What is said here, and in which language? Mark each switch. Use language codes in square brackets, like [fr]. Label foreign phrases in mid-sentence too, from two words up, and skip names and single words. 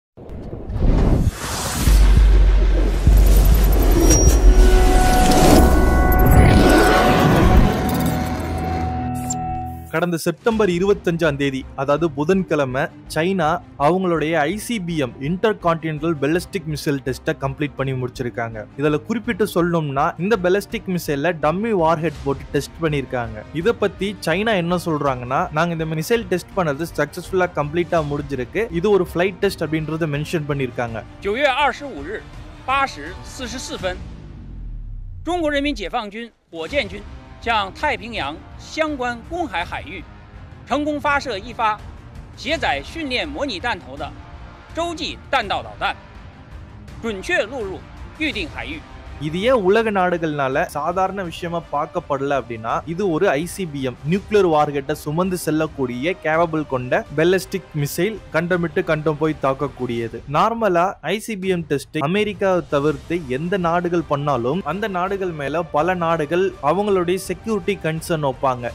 [ta] கடந்த செப்டம்பர் 25ஆம் தேதி, அதாவது புதன்கிழமை, சைனா அவங்களுடைய [en] ICBM inter continental ballistic missile test complete [ta] பண்ணி முடிச்சிருக்காங்க. இதுல குறிப்பிட்டு சொல்லணும்னா, இந்த [en] ballistic missile dummy warhead [ta] போட்டு டெஸ்ட் பண்ணிருக்காங்க. இத பத்தி சைனா என்ன சொல்றாங்கன்னா, நாங்க இந்த மிசைல் டெஸ்ட் பண்ணது [en] successfully complete [ta] முடிஞ்சிருக்கு, இது ஒரு [en] flight test [ta] அப்படின்றத மென்ஷன் பண்ணிருக்காங்க. [zh] 9 月25日8时44分，中国人民解放军火箭军向太平洋相关公海海域成功发射一发携载训练模拟弹头的洲际弹道导弹，准确落入预定海域。 [ta] இது ஏன் உலக நாடுகள்னால சாதாரண விஷயமா பார்க்கப்படல அப்படின்னா, இது ஒரு [en] ICBM nuclear warhead [ta] சுமந்து செல்லக்கூடிய கேப்பபிள் கொண்ட [en] ballistic missile, [ta] கண்டமிட்டு கண்டம் போய் தாக்கக்கூடியது. நார்மலா [en] ICBM test [ta] அமெரிக்காவை தவிர்த்து எந்த நாடுகள் பண்ணாலும் அந்த நாடுகள் மேல பல நாடுகள் அவங்களுடைய [en] security concern [ta] வைப்பாங்க.